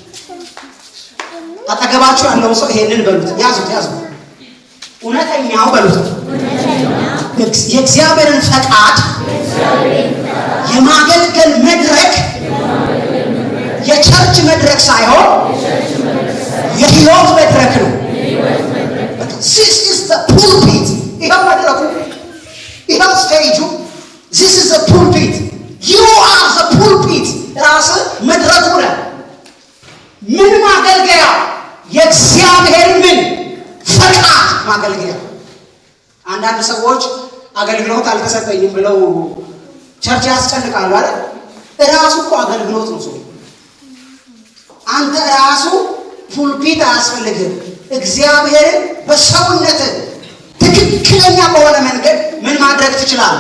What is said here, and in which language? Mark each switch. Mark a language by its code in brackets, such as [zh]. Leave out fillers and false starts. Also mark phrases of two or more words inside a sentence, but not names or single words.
[am] አጠገባችሁ ያለው ሰው ይሄንን በሉት፣ ያዙት። እውነተኛው በሉት። የእግዚአብሔርን ፈቃድ የማገልገል መድረክ የቸርች መድረክ ሳይሆን የህይወት መድረክ ነው። [en] This is the pulpit. [am] ይሄው መድረኩ፣ ይሄው ስቴጁ። [en] This is the pulpit. You are the pulpit. [am] ራስ መድረኩ ነው። ምን ማገልገያ? የእግዚአብሔር ምን ፈቃድ ማገልገያ። አንዳንድ ሰዎች አገልግሎት አልተሰጠኝም ብለው ቸርች ያስጨንቃሉ አይደል? ራሱ እኮ አገልግሎት ነው። ሰው አንተ ራሱ ፑልፒት አያስፈልግም። እግዚአብሔርን በሰውነት ትክክለኛ በሆነ መንገድ ምን ማድረግ ትችላለህ?